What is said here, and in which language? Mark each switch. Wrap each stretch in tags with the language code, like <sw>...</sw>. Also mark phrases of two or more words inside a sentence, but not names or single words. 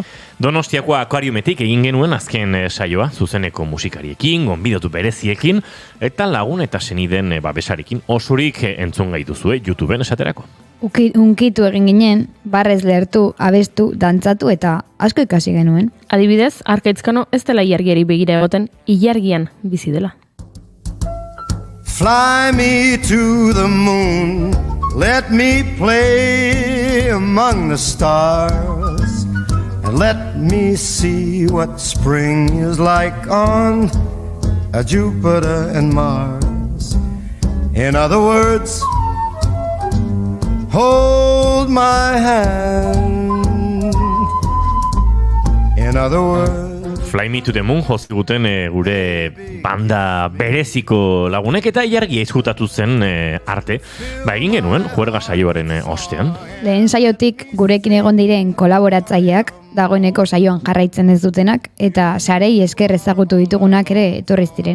<eu>Donostiako akuariumetik egin genuen azken saioa, zuzeneko musikariekin, gonbidatu bereziekin, eta lagun eta seniden babesarekin osorik entzun gaituzue YouTubeen esaterako. Unkitu egin ginen, barrez lehertu, abestu, dantzatu eta asko ikasi genuen. Adibidez, Arkaitzkano ez dela ilargiari begira egoten, ilargian bizi dela.</eu> <en>Fly me to the moon, let me play among the stars, and let me see what spring is like on Jupiter and Mars. In other words, hold my hand. In other words,</en> <eu>Fly Me to the Moon joziguten gure banda bereziko lagunek eta ilargia izkutatu zen arte. Egin genuen, juerga saioaren ostean. Lehen saiotik gurekin egon diren kolaboratzaileak, dagoeneko saioan jarraitzen ez dutenak, eta sarei esker ezagutu ditugunak ere etorriz diren.</eu>